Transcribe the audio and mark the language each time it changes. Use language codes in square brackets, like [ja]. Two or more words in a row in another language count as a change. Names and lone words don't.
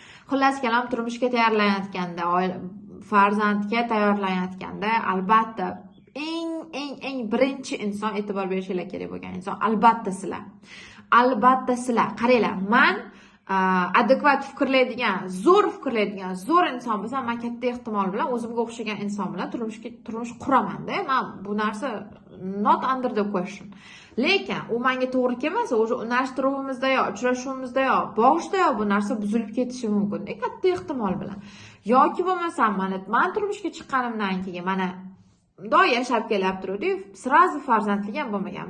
[uz] Xullas kalom, turmushga tayyorlanayotganda, farzandga tayyorlanayotganda albatta eng birinchi inson e'tibor berishingiz kerak bo'lgan inson albatta sizlar. Albatta sizlar. Qaranglar, men adekvat fikrlaydigan, zo'r inson bo'lsam, men katta ehtimol bilan o'zimga o'xshagan inson bilan turmush quraman-da. Men bu narsa [en] not under the question. [uz] Lekin u menga to'g'ri kelmasa, o'sha unashtiruvimizda yo uchrashuvimizda yo boshida yo bu narsa buzilib ketishi mumkin. Katta ehtimol bilan. Yoki bo'lmasam, men turmushga chiqqanimdan keyin mana bundoq yashab kelib turdik, sirazi farzandli ham bo'lmaganmiz.